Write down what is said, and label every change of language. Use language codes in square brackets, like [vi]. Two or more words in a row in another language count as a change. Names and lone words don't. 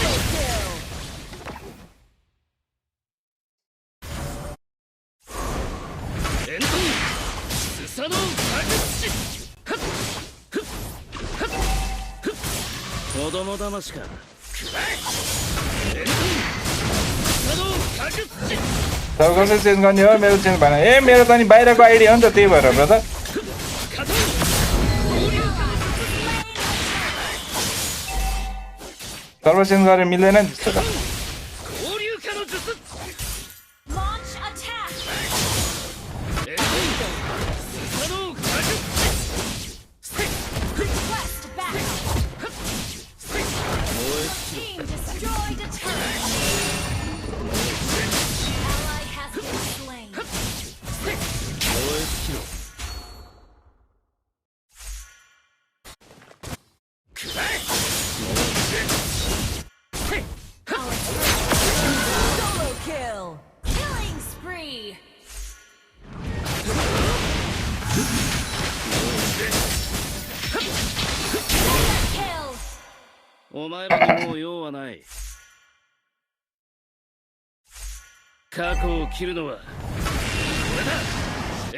[ja] エントンスサノオカグチ。はっふっはっふっ子供騙しか。くらえエントンスサノオカグチ。 [ne] सब कसरी चेन्ज गर्ने हो मेरो चेन्ज भएन ए मेरो त नि बाहिरको आइडी हो नि त त्यही भएर ब्रदर [ja] カトン交流化の術。 [en] server change [ne] गरेर मिल्दैन नि त्यस्तो त [ja] 交流化の術。 [en] Launch attack. [ja] エントンスサノオカグチ。せいふっ [en] Request backup. [ja] せい燃え尽きろ。 [en] Team destroyed a turret. Ally has been slain. [ja] 燃え尽きろ。くらえもうせい [en] Solo kill. Killing spree. [ja] お前らにもう用はない。過去を切るのは俺だ。